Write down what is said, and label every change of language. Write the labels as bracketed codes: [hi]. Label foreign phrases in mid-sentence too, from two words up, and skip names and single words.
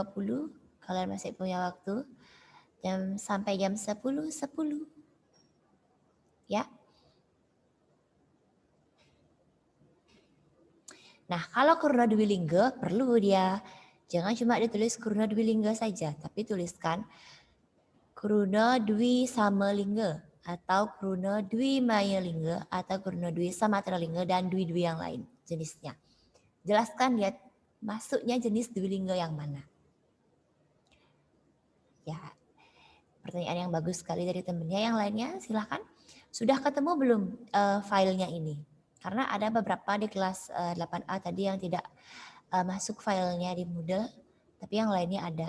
[id] Kalian masih punya waktu sampai jam 10.10. Ya. Nah, kalau Kurna Dwi Lingga perlu dia jangan cuma ditulis Kurna Dwi Lingga saja, tapi tuliskan Kurna Dwi Samalingga atau Kurna Dwi Maya Lingga atau Kurna Dwi Samatra Lingga dan Dwi-Dwi yang lain jenisnya. Jelaskan dia masuknya jenis Dwi Lingga yang mana. Ya, pertanyaan yang bagus sekali dari temennya. Yang lainnya silahkan. Sudah ketemu belum filenya ini? Karena ada beberapa di kelas 8A tadi yang tidak masuk filenya di Moodle, tapi yang lainnya ada.